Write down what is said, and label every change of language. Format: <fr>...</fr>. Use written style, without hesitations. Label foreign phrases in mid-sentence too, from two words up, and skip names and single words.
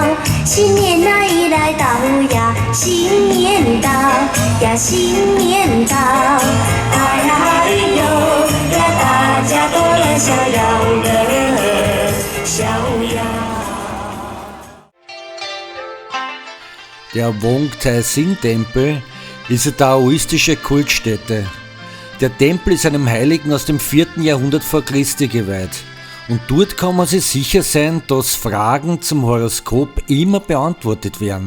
<zh>新年那一来到呀，新年到呀，新年到。哎呀呦呀，大家都来逍遥的逍遥。</zh> <de>Der Wong Tai Sin Tempel ist eine daoistische Kultstätte. Der Tempel ist einem Heiligen aus dem 4. Jahrhundert vor Christi geweiht. Und dort kann man sich sicher sein, dass Fragen zum Horoskop immer beantwortet werden.</de>